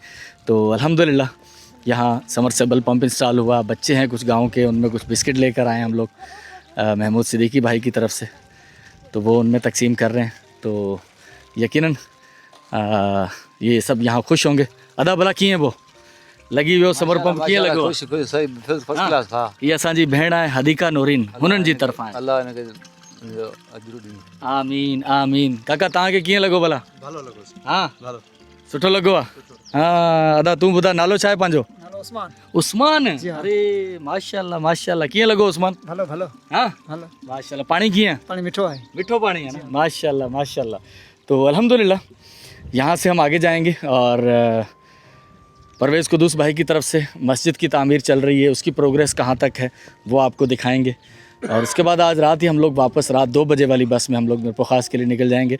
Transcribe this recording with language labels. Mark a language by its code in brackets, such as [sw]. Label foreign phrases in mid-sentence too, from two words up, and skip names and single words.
[ur] تو الحمدللہ یہاں سمرسیبل پمپ انسٹال ہوا. بچے ہیں کچھ گاؤں کے، ان میں کچھ بسکٹ لے کر آئے ہم لوگ محمود صدیقی بھائی کی طرف سے، تو وہ ان میں تقسیم کر رہے ہیں. تو یقیناً یہ سب یہاں خوش ہوں گے. [sd] अदा भला किए वो लगी हुई समर पंप कीअं लॻो? [ur] خوش خوش صحیح [en] first class [ur] تھا. [sd] ये असांजी भेण आहे हदीका नौरीन, हुननि जी तरफ़ां आहे। अल्लाह इनके अजर दी। [ar] آمين آمين. [sd] काका तव्हांखे कीअं लॻो भला? भलो लॻो हा भलो सुठो लॻो आहे? हा अदा तूं ॿुधा नालो छा आहे पंहिंजो? उस्मान उस्मान। [ur] جی ہاں. ارے ماشاءاللہ ماشاءاللہ. [sd] कीअं लॻो उस्मान? भलो भलो हा भलो माशाल्लाह। पाणी कीअं आहे? [ur] پانی مٹھو ہے. مٹھو پانی ہے نا؟ ماشاءاللہ ماشاءاللہ. تو الحمدللہ یہاں سے ہم آگے جائیں گے اور پرویز قدوس بھائی کی طرف سے مسجد کی تعمیر چل رہی ہے، اس کی پروگریس کہاں تک ہے وہ آپ کو دکھائیں گے. اور اس کے بعد آج رات ہی ہم لوگ واپس رات 2 بجے والی بس میں ہم لوگ میرپور خاص کے لیے نکل جائیں گے.